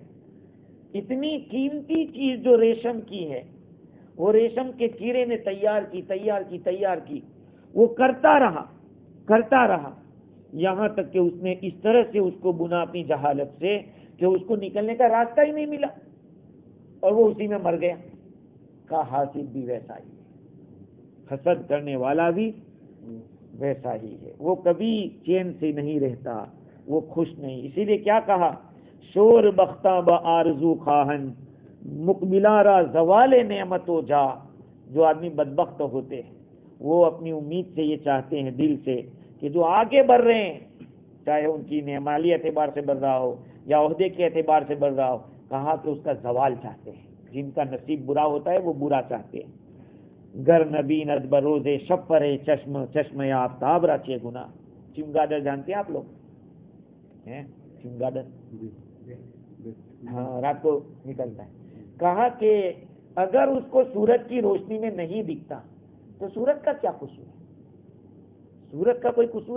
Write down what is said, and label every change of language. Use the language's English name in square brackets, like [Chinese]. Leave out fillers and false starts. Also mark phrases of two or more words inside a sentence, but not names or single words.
[Urdu] اتنی قیمتی چیز جو ریشم کی ہے، وہ ریشم کے کیڑے نے تیار کی، وہ کرتا رہا یہاں تک کہ اس نے اس طرح سے اس کو بنا اپنی جہالت سے کہ اس کو نکلنے کا راستہ ہی نہیں ملا، اور وہ اسی میں مر گیا۔ کا حاصل بھی ویسا ہی ہے، حسد کرنے والا بھی ویسا ہی ہے، وہ کبھی چین سے نہیں رہتا، وہ خوش نہیں۔ اسی لیے کیا کہا؟ [Persian] شور بختہ با آرزو خواہن مقبلہ را زوال نعمت و جا۔ [Urdu] جو آدمی بدبخت ہوتے ہیں وہ اپنی امید سے یہ چاہتے ہیں دل سے کہ جو آگے بڑھ رہے ہیں، چاہے ان کی مالی اعتبار سے بڑھ رہا ہو یا عہدے کے اعتبار سے بڑھ رہا ہو، کہا کہ اس کا زوال چاہتے ہیں۔ جن کا نصیب برا ہوتا ہے وہ برا چاہتے ہیں۔ [Persian] گر نبیند بروز شب پر چشم آفتاب راچے گنا۔ [Urdu] چمگادڑ جانتے ہیں آپ لوگ؟ چمگادڑ، ہاں رات کو نکلتا ہے۔ کہا کہ اگر اس کو سورج کی روشنی میں نہیں دکھتا تو سورج کا کیا قصور ہے؟ سورج کا کوئی قصور ہے؟